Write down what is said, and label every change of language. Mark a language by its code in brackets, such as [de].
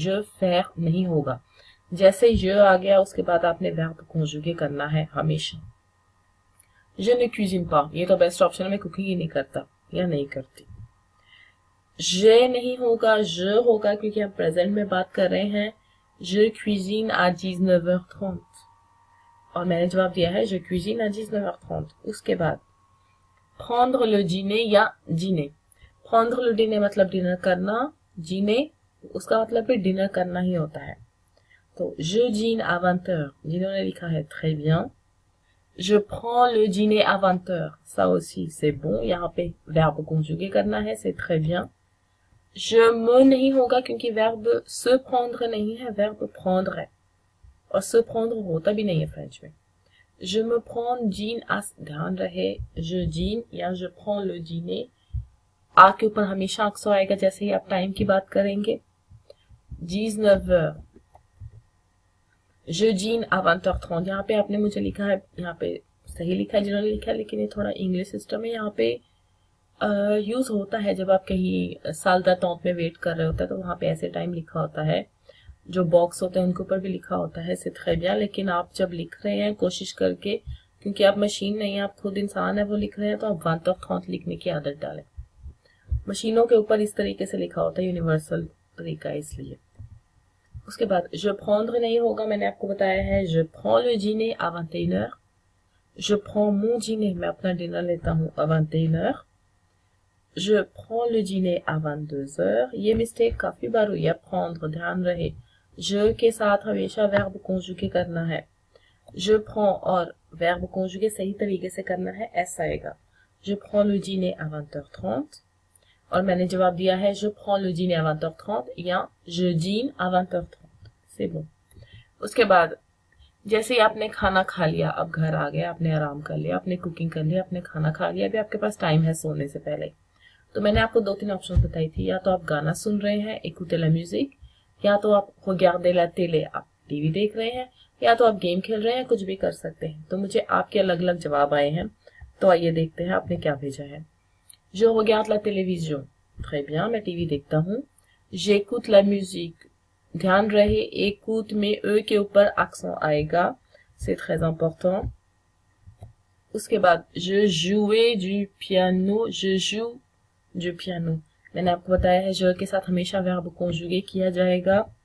[hi] je faire नहीं होगा, जैसे je आ गया उसके बाद आपने verbe conjuguer करना है हमेशा। [fr] je ne cuisine pas, [hi] ये तो बेस्ट ऑप्शन है, मैं कुकिंग ही नहीं करता या नहीं करती। je नहीं होगा, je होगा, क्योंकि हम प्रेजेंट में बात कर रहे हैं। [fr] je cuisine à 19h30, [hi] और मैंने जवाब दिया है [fr] je cuisine à 19h30। उसके बाद prendre le dîner या dîner। [hi] prendre le dîner मतलब डिनर करना, dîner उसका मतलब भी डिनर करना ही होता है। [fr] तो je dîne à 20h, [hi] जिन्होंने लिखा है [fr] très bien। je prends le dîner à 20h, ça aussi c'est bon, [hi] यहाँ पे verbe conjugué करना है, [fr] c'est très bien। [hi] je me नहीं होगा क्योंकि verbe se prendre नहीं है, verbe prendre है, और se prendre होता भी नहीं है फ्रेंच में। [fr] je me prends dîne à, [hi] ध्यान रहे, je dîne या [fr] je prends le dîner, [hi] आ के ऊपर हमेशा अक्सर आएगा जैसे ही आप टाइम की बात करेंगे। [fr] 19 heures, je dîne à 20h30। [hi] यहाँ पे आपने मुझे लिखा है, यहाँ पे सही लिखा है जिन्होंने लिखा है, लेकिन ये थोड़ा इंग्लिश सिस्टम है, यहाँ पे यूज होता है जब आप कहीं साल d'attente में वेट कर रहे होते हैं, तो वहां पे ऐसे टाइम लिखा होता है, जो बॉक्स होते हैं उनके ऊपर भी लिखा होता है [fr] c'est très bien। [hi] लेकिन आप जब लिख रहे हैं कोशिश करके, क्योंकि आप मशीन नहीं है, आप खुद इंसान है, वो लिख रहे हैं, तो आप 20h30 लिखने की आदत डालें। मशीनों के ऊपर इस तरीके से लिखा होता है, यूनिवर्सल तरीका है इसलिए। उसके बाद je prendre नहीं होगा, मैंने आपको बताया है [fr] je prends le dîner à 21h, [hi] je prends mon dîner, मैं अपना डिनर लेता हूँ à 21h, [fr] je prends le dîner à 22h। [hi] ये मिस्टेक काफी बार हुई है, prendre ध्यान रहे, je के साथ हमेशा verbe conjugué करना है, je prends और verbe conjugué सही तरीके से करना है, ऐसा आएगा [fr] je prends le dîner à 20h30, [hi] और मैंने जवाब दिया है je prends le dîner à 20h30 या je dîne à 20h30, c'est bon। उसके बाद जैसे ही आपने खाना खा लिया, अब घर आ गए, आपने आराम कर लिया, आपने कुकिंग कर लिया, आपने खाना खा लिया, अभी आपके पास टाइम है सोने से पहले, तो मैंने आपको 2-3 ऑप्शन बताई थी, या तो आप गाना सुन रहे हैं [fr] écoutez la musique, [hi] या तो आप [fr] regardez la télé, [hi] आप टीवी देख रहे हैं, या तो आप गेम खेल रहे हैं, कुछ भी कर सकते हैं। तो मुझे आपके अलग अलग जवाब आए हैं, तो आइए देखते हैं आपने क्या भेजा है। [fr] Je regarde la télévision, très bien, [hi] मैं टीवी देखता हूँ। [fr] J'écoute la musique, [hi] ध्यान रहे écoute में e के ऊपर accent आएगा, [fr] c'est très important। [hi] उसके बाद je jouais du piano, [fr] je joue du piano, [hi] मैंने आपको बताया है je के साथ हमेशा verbe conjugué किया जाएगा।